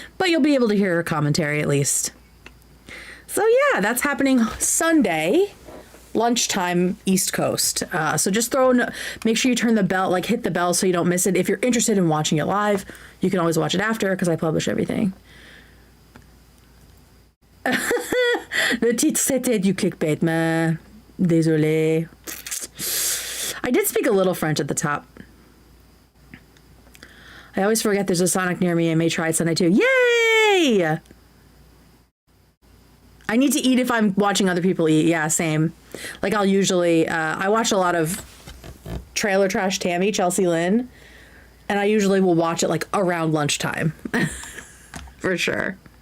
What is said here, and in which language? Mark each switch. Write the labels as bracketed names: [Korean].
[English] But you'll be able to hear her commentary at least. So yeah, that's happening Sunday. Lunchtime East Coast. So just make sure you turn the bell, hit the bell so you don't miss it. If you're interested in watching it live, you can always watch it after because I publish everything. [French] Le titre c'était du clickbait, mais désolé. [English] I did speak a little French at the top. I always forget there's a Sonic near me. I may try it Sunday too. Yay! I need to eat if I'm watching other people eat. Yeah, same. I'll usually, I watch a lot of Trailer Trash Tammy, Chelsea Lynn, and I usually will watch it around lunchtime. For sure.